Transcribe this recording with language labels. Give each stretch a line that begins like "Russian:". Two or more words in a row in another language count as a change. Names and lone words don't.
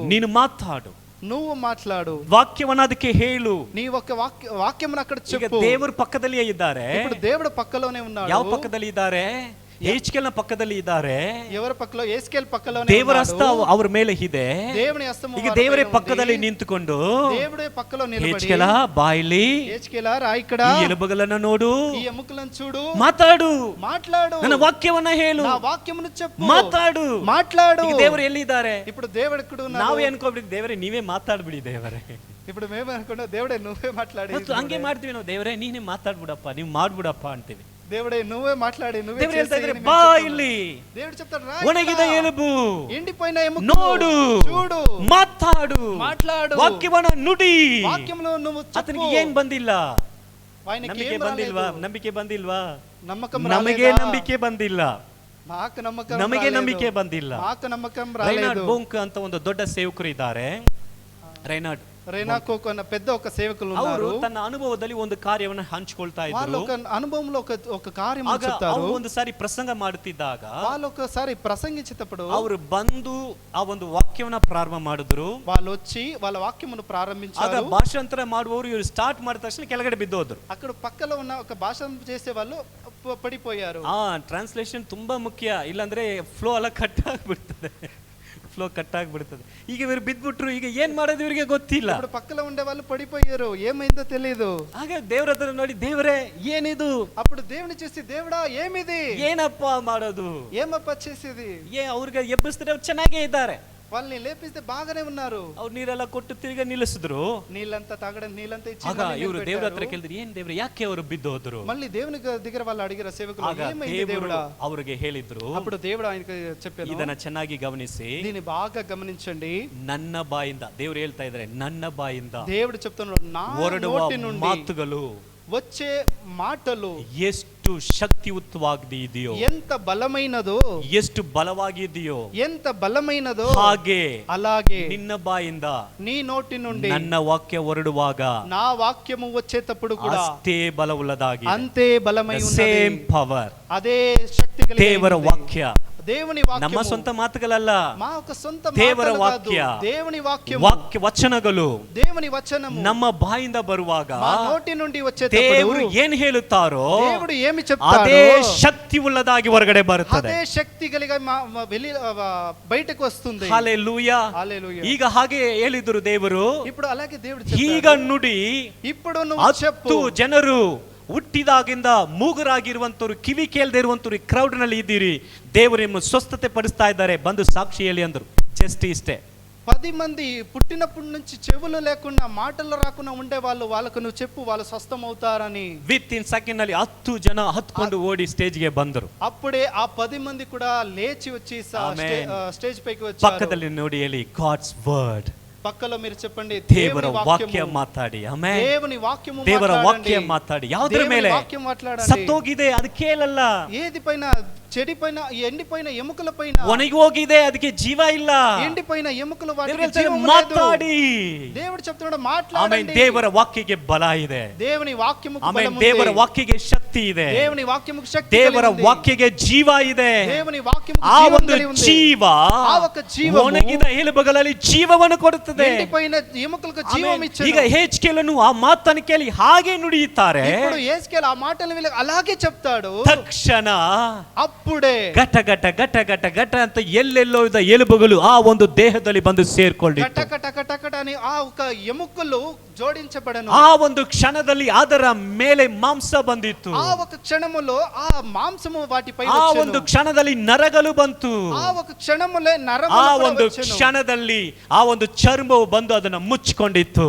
Kannada: ನೀನು ಮಾತಾಡು,
Telugu: నువ్వు మాట్లాడు,
Kannada: ವಾಕ್ಯವನ್ನ ಅದಕ್ಕೆ ಹೇಳು.
Telugu: నీ ఒక వాక్యమును అక్కడ చెప్పు.
Kannada: ದೇವರು ಪಕ್ಕದಲ್ಲಿಯೇ ಇದ್ದಾರೆ.
Telugu: ఇప్పుడు దేవుడు పక్కలోనే ఉన్నాడు.
Kannada: ಯಾವ ಪಕ್ಕದಲ್ಲಿ ಇದ್ದಾರೆ? ಯೆಹೆಜ್ಕೇಲನ ಪಕ್ಕದಲ್ಲಿ ಇದ್ದಾರೆ.
Telugu: ఎవರ పక్కలో? యెహెజ్కేల్ పక్కలోనే
Kannada: ದೇವರ ಹಸ್ತ ಅವರ ಮೇಲೆ ಇದೆ.
Telugu: దేవుని హస్తము
Kannada: ಈಗ ದೇವರೇ ಪಕ್ಕದಲ್ಲಿ ನಿಂತುಕೊಂಡು,
Telugu: దేవుడే పక్కలో నిలబడి,
Kannada: ಯೆಹೆಜ್ಕೇಲ ಬಾಯಿಲಿ,
Telugu: యెహెజ్కేల రా ఇక్కడ,
Kannada: ಈ ಎಲುಬುಗಳನ್ನು ನೋಡು,
Telugu: ఈ ఎముకలను చూడు,
Kannada: ಮಾತಾಡು, ನನ್ನ ವಾಕ್ಯವನ್ನ ಹೇಳು,
Telugu: నా వాక్యమును చెప్పు,
Kannada: ಮಾತಾಡು.
Telugu: మాట్లాడు.
Kannada: ದೇವರು ಎಲ್ಲಿದ್ದಾರೆ?
Telugu: ఇప్పుడు దేవుడు ఎక్కడ ఉన్నాడు?
Kannada: ನಾವೇ ಅನ್ಕೋಬಿಡಿ, ದೇವರೇ ನೀವೇ ಮಾತಾಡ್ಬಿಡಿ ದೇವರೇ.
Telugu: ఇప్పుడు మేము అనుకున్నా దేవుడే నువ్వే మాట్లాడి,
Kannada: ಹಂಗೆ ಮಾಡ್ತೀವಿ ನಾವು, ದೇವರೇ ನೀನೇ ಮಾತಾಡ್ಬಿಡಪ್ಪ, ನೀವು ಮಾಡ್ಬಿಡಪ್ಪ ಅಂತೀವಿ.
Telugu: దేవుడే నువ్వే మాట్లాడి, నువ్వే
Kannada: ದೇವರು ಹೇಳ್ತಾ ಇದ್ರೆ,
Telugu: చేసి,
Kannada: ಬಾ ಇಲ್ಲಿ,
Telugu: దేవుడు చెప్తాడు, రా
Kannada: ಒಣಗಿದ ಎಲುಬು,
Telugu: ఎండిపోయిన ఎముకలు
Kannada: ನೋಡು,
Telugu: చూడు,
Kannada: ಮಾತಾಡು,
Telugu: మాట్లాడు,
Kannada: ವಾಕ್ಯವನ್ನ ನುಡಿ.
Telugu: వాక్యమును నువ్వు చెప్పు.
Kannada: ಆತನಿಗೆ ಏನ್ ಬಂದಿಲ್ಲ?
Telugu: ఆయనకి
Kannada: ನಂಬಿಕೆ
Telugu: ఏం
Kannada: ಬಂದಿಲ್ವಾ?
Telugu: రాలేదు.
Kannada: ನಂಬಿಕೆ ಬಂದಿಲ್ವಾ?
Telugu: నమ్మకం
Kannada: ನಮಗೆ
Telugu: రాలేదా?
Kannada: ನಂಬಿಕೆ ಬಂದಿಲ್ಲ,
Telugu: మాకు నమ్మకం
Kannada: ನಮಗೆ
Telugu: రాలేదు.
Kannada: ನಂಬಿಕೆ ಬಂದಿಲ್ಲ.
Telugu: మాకు నమ్మకం
Kannada: ರೈನಾರ್ಡ್
Telugu: రాలేదు.
Kannada: ಬೋಂಕ್ ಅಂತ ಒಂದು ದೊಡ್ಡ ಸೇವಕರು ಇದ್ದಾರೆ. ರೈನಾರ್ಡ್
Telugu: రేనాకోక్ అన్న పెద్ద ఒక సేవకులు
Kannada: ಅವರು
Telugu: ఉన్నారు.
Kannada: ತನ್ನ ಅನುಭವದಲ್ಲಿ ಒಂದು ಕಾರ್ಯವನ್ನು ಹಂಚಿಕೊಳ್ತಾ
Telugu: వాళ్ళు
Kannada: ಇದ್ರು.
Telugu: ఒక అనుభవంలో ఒక కార్యం
Kannada: ಆಗ
Telugu: చెప్తారు.
Kannada: ಅವರು ಒಂದು ಸಾರಿ ಪ್ರಸಂಗ ಮಾಡುತ್ತಿದ್ದಾಗ
Telugu: వాళ్ళు ఒకసారి ప్రసంగించేటప్పుడు
Kannada: ಅವರು ಬಂದು ಆ ಒಂದು ವಾಕ್ಯವನ್ನ ಪ್ರಾರಂಭ ಮಾಡಿದ್ರು.
Telugu: వాళ్ళు వచ్చి వాళ్ళ వాక్యమును
Kannada: ಆಗ
Telugu: ప్రారంభించారు.
Kannada: ಭಾಷಾಂತರ ಮಾಡುವವರು ಇವರು ಸ್ಟಾರ್ಟ್ ಮಾಡಿದ ತಕ್ಷಣ ಕೆಳಗಡೆ ಬಿದ್ದೋದ್ರು.
Telugu: అక్కడ పక్కలో ఉన్న ఒక భాష చేసే వాళ్ళు పడిపోయారు.
Kannada: ಟ್ರಾನ್ಸ್ಲೇಷನ್ ತುಂಬಾ ಮುಖ್ಯ, ಇಲ್ಲಾಂದ್ರೆ ಫ್ಲೋ ಎಲ್ಲ ಕಟ್ ಆಗ್ಬಿಡ್ತದೆ,
English: flow cut
Kannada: ಆಗ್ಬಿಡ್ತದೆ. ಈಗ ಇವರು ಬಿದ್ಬಿಟ್ರು, ಈಗ ಏನ್ ಮಾಡೋದು ಇವರಿಗೆ ಗೊತ್ತಿಲ್ಲ.
Telugu: ఇప్పుడు పక్కలో ఉండే వాళ్ళు పడిపోయారు, ఏమైందో తెలియదు.
Kannada: ಆಗ ದೇವರ ಹತ್ರ ನೋಡಿ, ದೇವರೇ ಏನಿದು?
Telugu: అప్పుడు దేవుని చూసి, దేవుడా ఏమిది,
Kannada: ಏನಪ್ಪ ಮಾಡೋದು?
Telugu: ఏమప్ప చేసేది?
Kannada: ಅವ್ರಿಗೆ ಎಬ್ಬಿಸಿದ್ರೆ ಅವ್ರು ಚೆನ್ನಾಗೇ ಇದ್ದಾರೆ,
Telugu: వాళ్ళని లేపిస్తే బాగానే ఉన్నారు.
Kannada: ಅವ್ರು ನೀರೆಲ್ಲ ಕೊಟ್ಟು ತಿರ್ಗಾ ನಿಲ್ಲಿಸಿದ್ರು.
Telugu: నీళ్ళంతా తాగడం, నీళ్ళంతా ఇచ్చి
Kannada: ಆಗ ಇವರು ದೇವರ ಹತ್ರ ಕೇಳಿದ್ರು, ಏನ್ ದೇವ್ರೆ ಯಾಕೆ ಅವರು ಬಿದ್ದು ಹೋದ್ರು?
Telugu: మళ్ళీ దేవుని దగ్గర వాళ్ళు అడిగిన సేవకులు,
Kannada: ಆಗ
Telugu: ఏమైంది
Kannada: ದೇವರು
Telugu: దేవుడా?
Kannada: ಅವರಿಗೆ ಹೇಳಿದ್ರು,
Telugu: అప్పుడు దేవుడు ఆయనకి చెప్పాను,
Kannada: ಇದನ್ನ ಚೆನ್ನಾಗಿ ಗಮನಿಸಿ,
Telugu: దీన్ని బాగా గమనించండి.
Kannada: ನನ್ನ ಬಾಯಿಂದ, ದೇವರು ಹೇಳ್ತಾ ಇದ್ದಾರೆ, ನನ್ನ ಬಾಯಿಂದ
Telugu: దేవుడు చెప్తున్నాడు, నా
Kannada: ಹೊರಡುವ
Telugu: నోటి నుండి
Kannada: ಮಾತುಗಳು
Telugu: వచ్చే మాటలు
Kannada: ಎಷ್ಟು ಶಕ್ತಿಯುತವಾಗಿದೆಯೋ,
Telugu: ఎంత బలమైనదో,
Kannada: ಎಷ್ಟು ಬಲವಾಗಿದೆಯೋ,
Telugu: ఎంత బలమైనదో
Kannada: ಹಾಗೆ
Telugu: అలాగే
Kannada: ನಿನ್ನ ಬಾಯಿಂದ
Telugu: నీ నోటి నుండి
Kannada: ನನ್ನ ವಾಕ್ಯ ಹೊರಡುವಾಗ
Telugu: నా వాక్యము వచ్చేటప్పుడు కూడా
Kannada: ಅಷ್ಟೇ ಬಲವುಳ್ಳದಾಗಿ,
Telugu: అంతే బలమై ఉన్నది.
English: same power,
Telugu: అదే శక్తి కలిగి
Kannada: ದೇವರ
Telugu: ఉంది.
Kannada: ವಾಕ್ಯ,
Telugu: దేవుని
Kannada: ನಮ್ಮ
Telugu: వాక్యము
Kannada: ಸ್ವಂತ ಮಾತುಗಳಲ್ಲ,
Telugu: మా ఒక సొంత
Kannada: ದೇವರ
Telugu: మాటలు కాదు.
Kannada: ವಾಕ್ಯ,
Telugu: దేవుని వాక్యము,
Kannada: ವಾಕ್ಯ ವಚನಗಳು
Telugu: దేవుని వచనము
Kannada: ನಮ್ಮ ಬಾಯಿಂದ ಬರುವಾಗ
Telugu: మా నోటి నుండి
Kannada: ದೇವರು
Telugu: వచ్చేటప్పుడు
Kannada: ಏನ್ ಹೇಳುತ್ತಾರೋ
Telugu: దేవుడు ఏమి చెప్తాడో
Kannada: ಅದೇ ಶಕ್ತಿ ಉಳ್ಳದಾಗಿ ಹೊರಗಡೆ ಬರುತ್ತದೆ.
Telugu: అదే శక్తి కలిగి వెళ్ళి బయటకు వస్తుంది.
Kannada: ಹಲ್ಲೆಲೂಯಾ.
Telugu: హల్లెలూయా.
Kannada: ಈಗ ಹಾಗೆ ಹೇಳಿದ್ರು ದೇವರು,
Telugu: ఇప్పుడు అలాగే దేవుడు
Kannada: ಈಗ
Telugu: చెప్పాడు,
Kannada: ನುಡಿ.
Telugu: ఇప్పుడు నువ్వు చెప్పు.
Kannada: 10 ಜನರು ಹುಟ್ಟಿದಾಗಿಂದ ಮೂಗರಾಗಿರುವಂತವ್ರು, ಕಿವಿ ಕೇಳದೆ ಇರುವಂತವ್ರು ಈ ಕ್ರೌಡ್ ನಲ್ಲಿ ಇದ್ದೀರಿ, ದೇವರು ನಿಮ್ಮನ್ನು ಸ್ವಸ್ಥತೆ ಪಡಿಸ್ತಾ ಇದ್ದಾರೆ, ಬಂದು ಸಾಕ್ಷಿ ಹೇಳಿ ಅಂದ್ರು. ಜಸ್ಟ್ ಇಷ್ಟೇ.
Telugu: 10 మంది పుట్టినప్పటి నుంచి చెవులు లేకుండా మాటలు రాకుండా ఉండే వాళ్ళకు నువ్వు చెప్పు, వాళ్ళు స్వస్థం అవుతారని.
English: with in second
Kannada: ನಲ್ಲಿ 10 ಜನ ಹತ್ಕೊಂಡು ಓಡಿ ಸ್ಟೇಜ್ಗೆ ಬಂದರು.
Telugu: అప్పుడే ఆ 10 మంది కూడా లేచి వచ్చి స్టేజ్ పైకి వచ్చారు.
Kannada: ಪಕ್ಕದಲ್ಲಿ ನೋಡಿ ಹೇಳಿ
English: God's word.
Telugu: పక్కలో మీరు చెప్పండి
Kannada: ದೇವರ ವಾಕ್ಯ ಮಾತಾಡಿ. ಆಮೆನ್.
Telugu: దేవుని వాక్యము
Kannada: ದೇವರ
Telugu: మాట్లాడండి.
Kannada: ವಾಕ್ಯ ಮಾತಾಡಿ. ಯಾವುದರ ಮೇಲೆ
Telugu: వాక్యం మాట్లాడండి.
Kannada: ಸತ್ತೋಗಿದೆ ಅದು ಕೇಳಲ್ಲ.
Telugu: ఏది పైన, చెడిపోయిన ఎండిపోయిన ఎముకల పైన,
Kannada: ಒಣಗಿ ಹೋಗಿದೆ ಅದಕ್ಕೆ ಜೀವ ಇಲ್ಲ.
Telugu: ఎండిపోయిన ఎముకలు వాటికి
Kannada: ದೇವರು
Telugu: జీవము లేదు.
Kannada: ಮಾತಾಡಿ.
Telugu: దేవుడు చెప్తున్నాడు
Kannada: ಆಮೆನ್.
Telugu: మాట్లాడండి.
Kannada: ದೇವರ ವಾಕ್ಯಕ್ಕೆ ಬಲ ಇದೆ.
Telugu: దేవుని వాక్యముకు
Kannada: ಆಮೆನ್.
Telugu: బలము ఉంది.
Kannada: ದೇವರ ವಾಕ್ಯಕ್ಕೆ ಶಕ್ತಿ ಇದೆ.
Telugu: దేవుని వాక్యముకు శక్తి
Kannada: ದೇವರ
Telugu: కలిగి ఉంది.
Kannada: ವಾಕ್ಯಕ್ಕೆ ಜೀವ ಇದೆ.
Telugu: దేవుని వాక్యముకు
Kannada: ಆ
Telugu: జీవం
Kannada: ಒಂದು
Telugu: కలిగి ఉంది.
Kannada: ಜೀವ
Telugu: ఆ ఒక జీవము
Kannada: ಒಣಗಿದ ಎಲುಬುಗಳಲ್ಲಿ ಜೀವವನ್ನು ಕೊಡುತ್ತದೆ.
Telugu: ఎండిపోయిన ఎముకలకు జీవం
Kannada: ಆಮೆನ್.
Telugu: ఇచ్చెను.
Kannada: ಈಗ ಹೆಜ್ಕೇಲನು ಆ ಮಾತನ್ನು ಕೇಳಿ ಹಾಗೆ ನುಡಿಯುತ್ತಾರೆ.
Telugu: ఇప్పుడు యేసుకేలు ఆ మాటలు విని అలాగే చెప్తాడు.
Kannada: ತಕ್ಷಣ
Telugu: అప్పుడే
Kannada: ಘಟ ಘಟ ಘಟ ಘಟ ಘಟ ಅಂತ ಎಲ್ಲೆಲ್ಲೋ ಇದ್ದ ಎಲುಬುಗಳು ಆ ಒಂದು ದೇಹದಲ್ಲಿ ಬಂದು ಸೇರ್ಕೊಂಡಿತ್ತು.
Telugu: కట కట కట కట అని ఆ ఒక ఎముకలు జోడించబడను.
Kannada: ಆ ಒಂದು ಕ್ಷಣದಲ್ಲಿ ಅದರ ಮೇಲೆ ಮಾಂಸ ಬಂದಿತ್ತು.
Telugu: ఆ ఒక క్షణములో ఆ మాంసము వాటిపై
Kannada: ಆ
Telugu: వచ్చెను.
Kannada: ಒಂದು ಕ್ಷಣದಲ್ಲಿ ನರಗಳು ಬಂತು.
Telugu: ఆ ఒక క్షణములే
Kannada: ಆ
Telugu: నరములు కూడా
Kannada: ಒಂದು
Telugu: వచ్చెను.
Kannada: ಕ್ಷಣದಲ್ಲಿ ಆ ಒಂದು ಚರ್ಮವು ಬಂದು ಅದನ್ನ ಮುಚ್ಚಿಕೊಂಡಿತ್ತು.